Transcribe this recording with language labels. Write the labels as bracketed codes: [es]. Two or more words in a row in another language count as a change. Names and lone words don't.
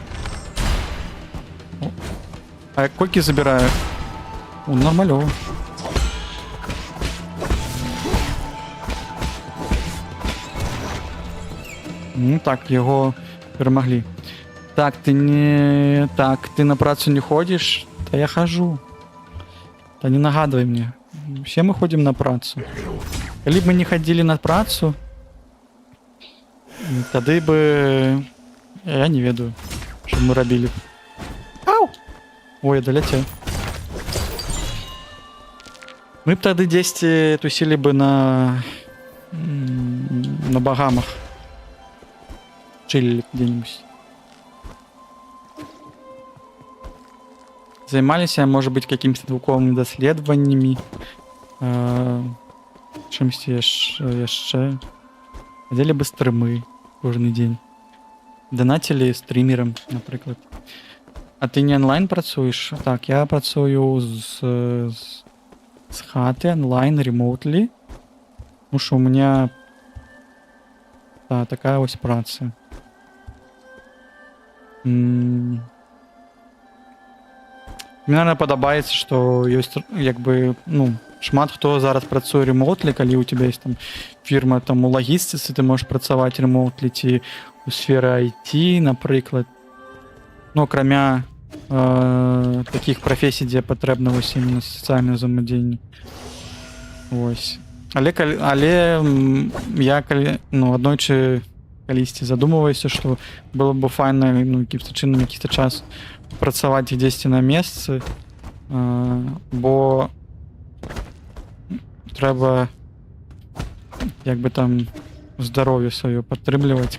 [be] А колькі забіраю? Нормалёва. Ну так, яго перамаглі. Так, ты на працу не ходзіш? Та я хожу. Та не нагадвай мне. [ru] Все мы ходим на працу. [be] Калі б мы не хадзілі на працу, тады бы... Я не ведаю, што мы рабілі. Ау! Ой, я даляцеў. Мы б тады дзесьці тусілі бы на Багамах. Чылілі где-нибудь. Займаліся, можа быць, какімсьці навуковымі даследаваннямі, чымсьці яшчэ. Хадзілі бы стрымы кожны дзень. Донатілі стрімерам, напрыклад. А ты не онлайн працуеш? Так, я працую з хаты, онлайн, ремоутли. [ru] Потому что у меня такая ось праца. [be] Мне, наверное, падабаецца, што ёсць, як бы, ну, шмат хто зараз працуе ремоутлі, калі [ru] у тебя есть [be] там фірма там у лагістыцы, ты можаш працаваць ремоутлі ці у сферы IT, напрыклад. Ну, акрамя такіх прафесій, дзе патрэбна вось іменно сацыяльнае ўзаемадзеянне. Вось. Але я аднойчы калісьці задумваюся, што было б файна, ну, якімсьці чынам якісь час працаваць дзесьці на месцы, бо трэба як бы там здароўе сваё падтрымліваць.